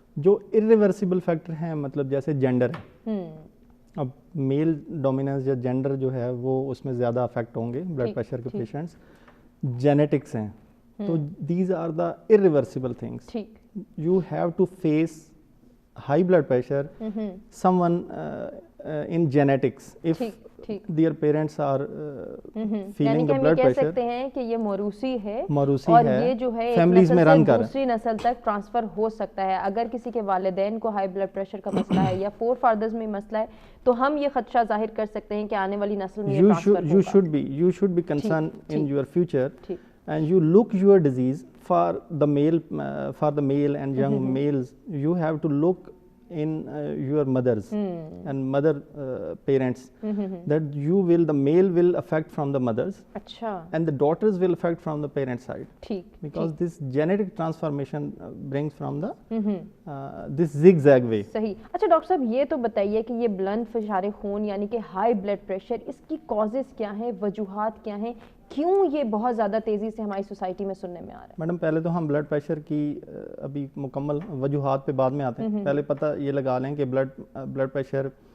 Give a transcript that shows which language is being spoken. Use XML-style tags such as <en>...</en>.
<ur>جو irreversible factor ہیں، مطلب جیسے جینڈر ہے، اب میل ڈومیننس یا جینڈر جو ہے وہ اس میں زیادہ افیکٹ ہوں گے بلڈ پریشر کے پیشنٹس۔ جینیٹکس ہیں، تو</ur> <en>These are the irreversible things. You have to face high blood pressure someone in genetics of their parents are feeling the blood pressure.</en> <ur>کہہ سکتے ہیں کہ یہ موروثی ہے، اور یہ جو ہے فیملیز میں رن کر دوسری نسل تک ٹرانسفر ہو سکتا ہے۔ اگر کسی کے والدین کو ہائی بلڈ پریشر کا مسئلہ ہے یا فور فادرز میں مسئلہ ہے تو ہم یہ خدشہ ظاہر کر سکتے ہیں کہ آنے والی نسل میں یہ ٹرانسفر ہوگا۔</ur> <en>You should be concerned in your future and you look your disease for the male and young males. You have to look in your mothers and mother parents that the male will affect from the mothers and the daughters will affect from the parent side, because this genetic transformation brings from the this zigzag way.</en> <ur>صحیح۔ اچھا doctor صاحب یہ تو بتائیے کہ یہ بلند فشار خون یعنی کہ ہائی بلڈ پریشر، اس کی کازز کیا ہیں، وجوہات کیا ہیں، کیوں یہ بہت زیادہ تیزی سے ہماری سوسائٹی میں سننے میں آ رہا ہے؟ میڈم پہلے تو ہم بلڈ پریشر کی ابھی مکمل وجوہات پہ بعد میں آتے ہیں، پہلے پتہ یہ لگا لیں کہ بلڈ پریشر</ur>